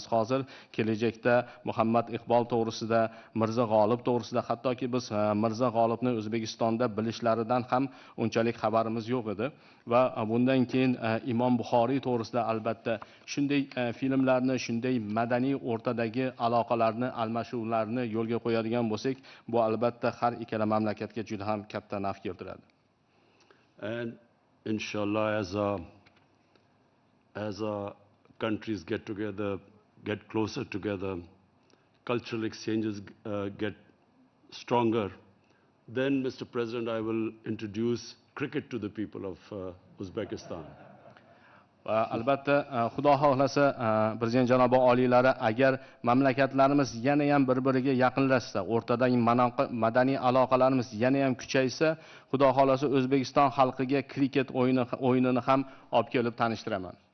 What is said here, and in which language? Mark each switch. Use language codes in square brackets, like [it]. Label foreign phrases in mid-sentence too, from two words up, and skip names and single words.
[uz] Hozir kelajakda Muhammad Iqbol to'g'risida, Mirzo G'olib to'g'risida, hattoki biz Mirzo G'olibni O'zbekistonda bilishlaridan ham unchalik xabarimiz yo'q edi va bundan keyin Imom Buxoriy to'g'risida albatta shunday filmlarni, shunday madaniy o'rtadagi aloqalarni, almashuvlarni yo'lga qo'yadigan bo'lsak, bu albatta har ikkala mamlakatga juda ham katta naf keltiradi. [en] And inshallah, as countries get together, get closer together, cultural exchanges get stronger, then, Mr. President, I will introduce cricket to the people of Uzbekistan. [uz] Albatta, Xudo xohlasa, Prezident janobi oliylari agar mamlakatlarimiz yana ham bir-biriga yaqinlashsa, o'rtadagi madaniy aloqalarimiz yana ham kuchaysa, Xudo xohlasa O'zbekiston xalqiga kriket o'yinini ham olib kelib tanishtiraman.